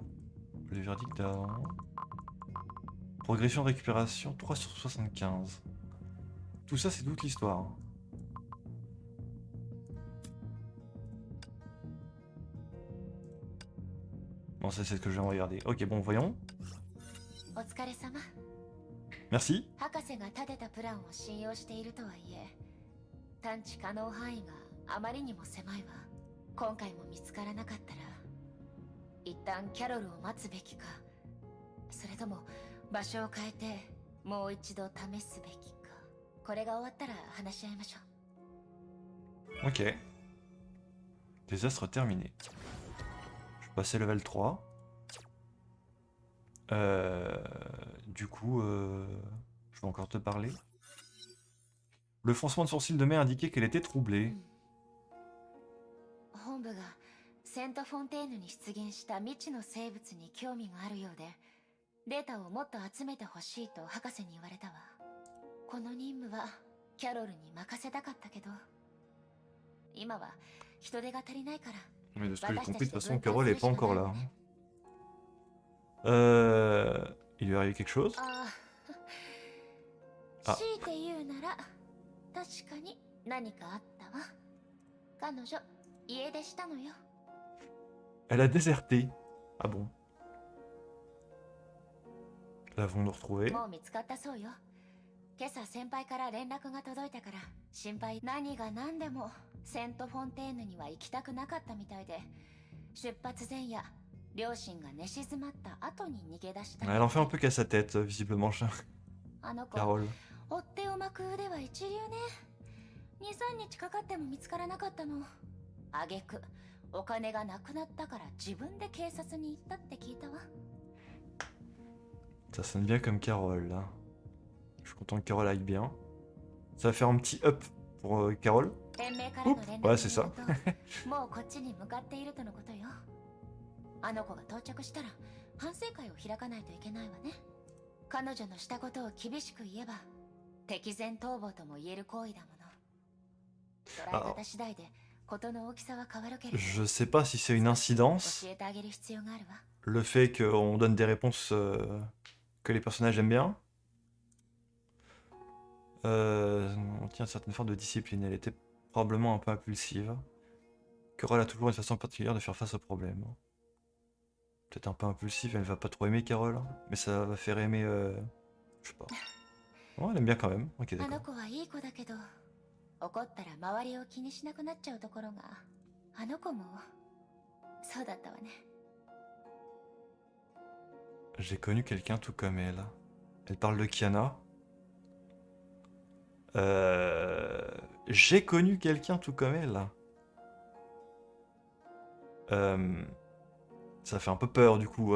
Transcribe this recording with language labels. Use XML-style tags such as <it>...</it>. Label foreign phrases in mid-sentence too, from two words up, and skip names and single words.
<fr>Le verdict d'avant. Progression de récupération 3 sur 75. Tout ça c'est toute l'histoire. Non, c'est ce que je viens de regarder. Ok, bon, voyons.</fr> <ja>お疲れ様。</ja> <fr>Merci.</fr> <ja>博士が立てたプランを信用しているとはいえ、探知可能範囲があまりにも狭いわ。今回も見つからなかったら、一旦キャロルを待つべきか、それとも場所を変えてもう一度試すべきか。これが終わったら話し合いましょう。</ja> <fr>Ok. Désastre terminé. Je passais level 3. Du coup, je vais encore te parler. Le froncement de sourcil de May indiquait qu'elle était troublée.</fr> <ja>本部がセントフォンテーヌに出現した未知の生物に興味があるようで、データをもっと集めてほしいと博士に言われたわ。この任務はキャロルに任せたかったけど、今は人手が足りないから。</ja> <fr>Mais de ce que j'ai compris, de toute façon, Carole est pas encore là. Il lui est arrivé quelque chose?</fr> <ja>強いて言うなら確かに何かあったわ。彼女家出したのよ。</ja> <fr>Elle a déserté. Ah bon? L'avons-nous retrouvé?</fr> <ja>もう見つかったそうよ。今朝先輩から連絡が届いたから心配。何が何でもセントフォンテーヌには行きたくなかったみたいで、出発前夜両親が寝静まった後に逃げ出した。</ja> <fr>Elle en fait un peu qu'à sa tête, visiblement,</fr> <ja>あの子 Carole. 追っ手を巻く腕は一流ね。2、3日かかっても見つからなかったの。挙句お金がなくなったから自分で警察に行ったって聞いたわ。</ja> <fr>Ça sonne bien comme Carole, là. Je suis content que Carole aille bien. Ça va faire un petit up pour Carole.</fr> <ja>連盟からの連絡によると、</ja> <fr>Ouais, c'est ça.</fr> <ja>もうこっちに向かっているとのことよ。あの子が到着したら反省会を開かないといけないわね。彼女のしたことを厳しく言えば敵前逃亡とも言える行為だもの。捉え方次第で事の大きさは変わるけれど、</ja> <fr>Je sais pas si c'est une incidence,</fr> <ja>教えてあげる必要があるわ。</ja> <fr>le fait qu'on donne des réponses que les personnages aiment bien. On tient une certaine forme de discipline, elle était probablement un peu impulsive. Carole a toujours une façon particulière de faire face aux problèmes. Peut-être un peu impulsive, elle va pas trop aimer Carole, mais ça va faire aimer... je sais pas. Oh, elle aime bien quand même, ok</fr> <ja>あの</ja> <fr>d'accord.</fr> <ja>子はいい子だけど、怒ったら周りを気にしなくなっちゃうところが、あの子もそうだったわね。</ja> <fr>J'ai connu quelqu'un tout comme elle. Elle parle de Kiana. J'ai connu quelqu'un tout comme elle. Ça fait un peu peur du coup.</fr>